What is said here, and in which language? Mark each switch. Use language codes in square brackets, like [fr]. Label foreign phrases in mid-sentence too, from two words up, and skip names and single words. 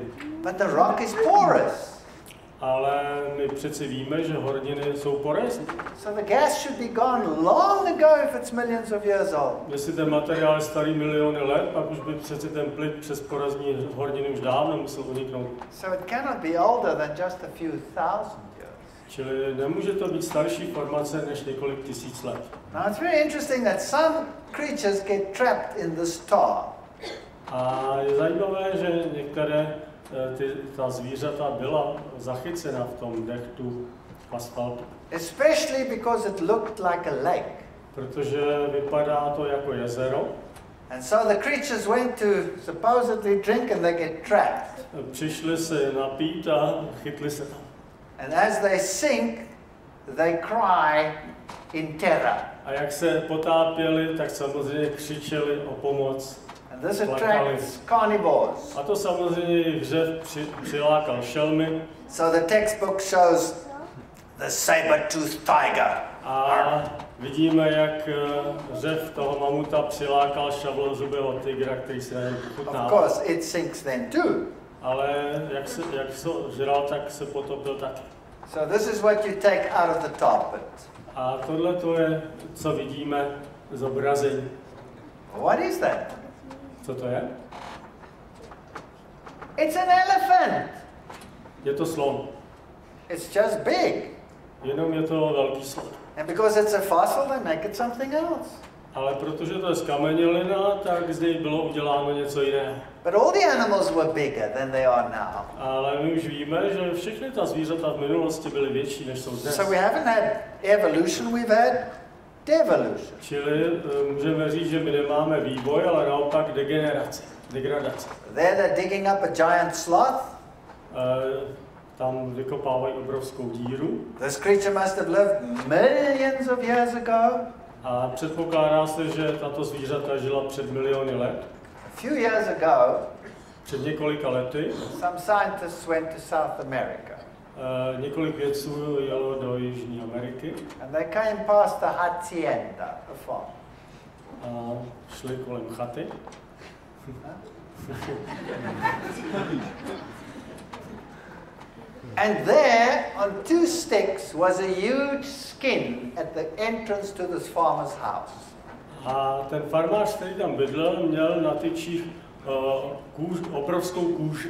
[en] But the rock is porous. [cs] Ale my přeci víme, že horniny jsou porezní. [en] So the gas should be gone long ago if it's millions of years old. [cs] Jestli ten materiál je starý miliony let, pak už by přeci ten plyn přes porezní horniny už dávno musel uniknout. [en] So it cannot be older than just a few thousand years. [cs] Čili nemůže to být starší formace než několik tisíc let. [en] Now it's very interesting that some creatures get trapped in this tar. [cs] A je zajímavé, že některé ta zvířata byla zachycena v tom dechtu asfaltu. [en] Especially because it looked like a lake. [cs] Protože vypadá to jako jezero. [en] And so the creatures went to supposedly drink and they get trapped. [cs] Přišli se napít a chytli se tam. [en] And as they sink, they cry in terror. [cs] A jak se potápěli, tak samozřejmě křičeli o pomoc. [en] And this attracts carnivores. [cs] A to samozřejmě jejich hřev přilákal šelmy. [en] So the textbook shows the saber-toothed tiger. [cs] A vidíme, jak hřev toho mamuta přilákal šavlozubého tygra, který se jen pochutnával. [en] Of course, it sinks then too. [cs] Ale jak se žral, tak se potopil taky. [en] So this is what you take out of the tar pit. [cs] A tohle to je, co vidíme zobrazení. [en] What is that? [cs] Co to je? [en] It's an elephant. [cs] Je to slon. [en] It's just big. [cs] Jenom je to velký slon. [en] And because it's a fossil, they make it something else. [cs] Ale protože to je zkamenělina, tak z něj bylo uděláno něco jiného. [en] But all the animals were bigger than they are now. [cs] Ale my už víme, že všechny ta zvířata v minulosti byly větší, než jsou dnes. [en] So we haven't had evolution, we've had devolution. [cs] Čili můžeme říct, že my nemáme vývoj, ale naopak degradaci. [en] There they're digging up a giant sloth. [cs] Tam vykopávají obrovskou díru. [en] This creature must have lived millions of years ago. [cs] A předpokládá se, že tato zvířata žila před miliony let. [en] A few years ago, [cs] před několika lety, [en] some scientists went to South America. [cs] Několik vědců jelo do Jižní Ameriky. [en] And they came past the hacienda, the farm. [cs] A šli kolem chaty. [en] And there, on 2 sticks, was a huge skin at the entrance to this farmer's house. [cs] A ten farmář, který tam bydlel, měl na tyčích obrovskou kůži.